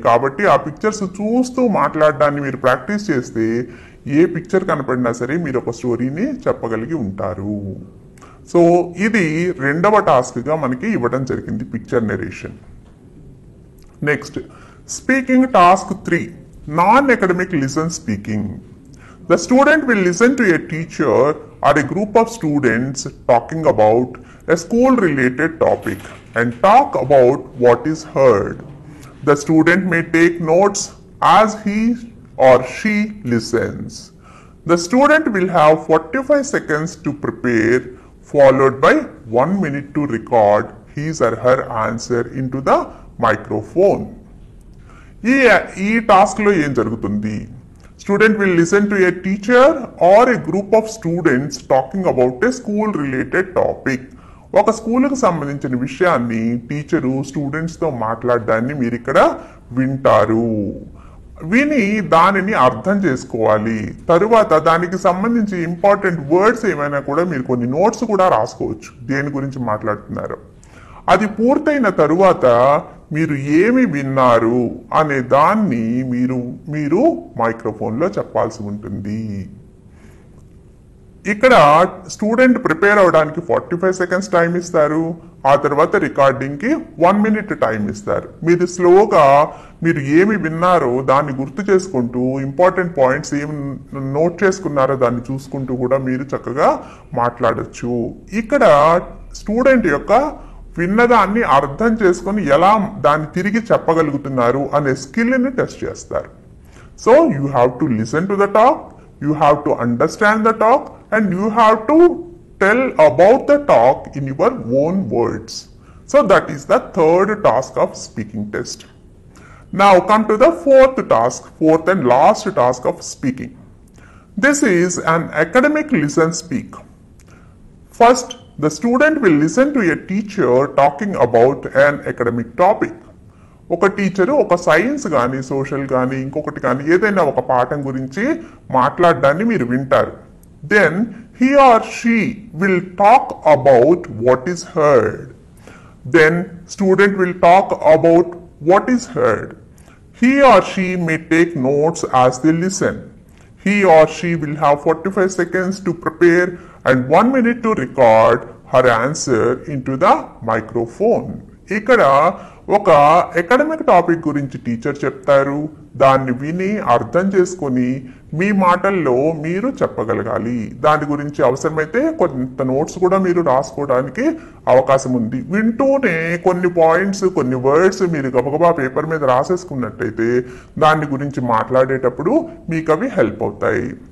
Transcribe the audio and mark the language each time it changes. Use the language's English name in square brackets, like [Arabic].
[Telugu] కాబట్టి ఆ పిక్చర్స్ చూస్తూ మాట్లాడడాన్ని మీరు ప్రాక్టీస్ చేస్తే ఏ పిక్చర్ కనపడినా సరే మీరు ఒక స్టోరీని చెప్పగలిగి ఉంటారు. సో ఇది 2వ టాస్క్గా మనకి ఇవ్వడం జరిగింది, picture narration. Next speaking task 3, non academic listen speaking. [English] The student will listen to a teacher or a group of students talking about a school-related topic and talk about what is heard. The student may take notes as he or she listens. The student will have 45 seconds to prepare, followed by 1 minute to record his or her answer into the microphone. [Telugu] ఈ టాస్క్లో ఏం జరుగుతుంది? [English] Student will listen to a teacher or a group of students talking about a school related topic. [Telugu] ఒక స్కూల్కి సంబంధించిన విషయాన్ని teacher స్టూడెంట్స్తో మాట్లాడడాన్ని మీరు ఇక్కడ వింటారు. విని దానిని అర్థం చేసుకోవాలి. తరువాత దానికి సంబంధించి ఇంపార్టెంట్ వర్డ్స్ ఏమైనా కూడా మీరు కొన్ని నోట్స్ కూడా రాసుకోవచ్చు, దేని గురించి మాట్లాడుతున్నారు. అది పూర్తయిన తరువాత మీరు ఏమి విన్నారు అనే దాన్ని మీరు మైక్రోఫోన్లో చెప్పాల్సి ఉంటుంది. ఇక్కడ స్టూడెంట్ ప్రిపేర్ అవడానికి 45 సెకండ్స్ టైం ఇస్తారు. ఆ తర్వాత రికార్డింగ్కి 1 మినిట్ టైం ఇస్తారు. మీరు స్లోగా మీరు ఏమి విన్నారో దాన్ని గుర్తు చేసుకుంటూ ఇంపార్టెంట్ పాయింట్స్ ఏమి నోట్ చేసుకున్నారో దాన్ని చూసుకుంటూ కూడా మీరు చక్కగా మాట్లాడచ్చు. ఇక్కడ స్టూడెంట్ యొక్క విన్నదాన్ని అర్థం చేసుకొని ఎలా దాన్ని తిరిగి చెప్పగలుగుతున్నారు అనే స్కిల్ని టెస్ట్ చేస్తారు. [English] So you have to listen to the talk, you have to understand the talk, and you have to tell about the talk in your own words. So that is the third task of speaking test. Now come to the fourth and last task of speaking. This is an academic listen speak. First, the student will listen to a teacher talking about an academic topic. [Telugu] ఒక teacher ఒక science కానీ social కానీ ఇంకొకటి కానీ ఏదైనా ఒక పాఠం గురించి మాట్లాడడాన్ని మీరు వింటారు. [English] Then he or she will talk about what is heard. Then student will talk about what is heard. He or she may take notes as they listen. He or she will have 45 seconds to prepare and 1 minute to record her answer into the microphone. [Telugu] ఇక్కడ ఒక academic topic గురించి teacher చెప్తారు, దాన్ని విని అర్థం చేసుకొని మీ మాటల్లో మీరు చెప్పగలగాలి. దాని గురించి అవసరమైతే కొంత నోట్స్ కూడా మీరు రాసుకోవడానికి అవకాశం ఉంది. వింటూనే కొన్ని పాయింట్స్ కొన్ని వర్డ్స్ మీరు గబగబా పేపర్ మీద రాసేసుకున్నట్టయితే దాని గురించి మాట్లాడేటప్పుడు మీకు అవి హెల్ప్ అవుతాయి.